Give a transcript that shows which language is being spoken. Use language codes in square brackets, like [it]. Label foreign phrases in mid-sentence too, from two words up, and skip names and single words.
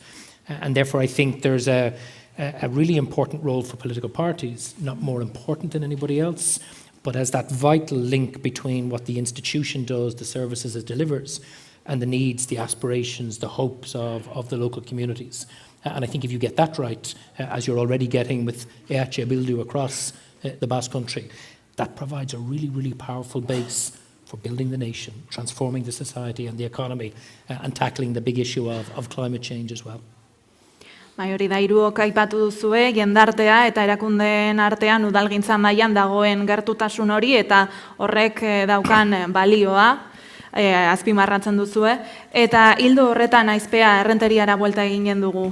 [en] And therefore I think there's a really important role for political parties, not more important than anybody else, but as that vital link between what the institution does, the services it delivers, and the needs, the aspirations, the hopes of the local communities. And I think if you get that right, as you're already getting with Bildu across the Basque Country, that provides a really, really powerful base for building the nation, transforming the society and the economy, and tackling the big issue of climate change as well. [eu] Bai, hori da, hiruok aipatu duzue, jendartea eta erakundeen artean udalgintza mailan dagoen gertutasun hori eta horrek daukan balioa, azpimarratzen duzue. Eta hildo horretan Aizpea errenteriara buelta eginen dugu.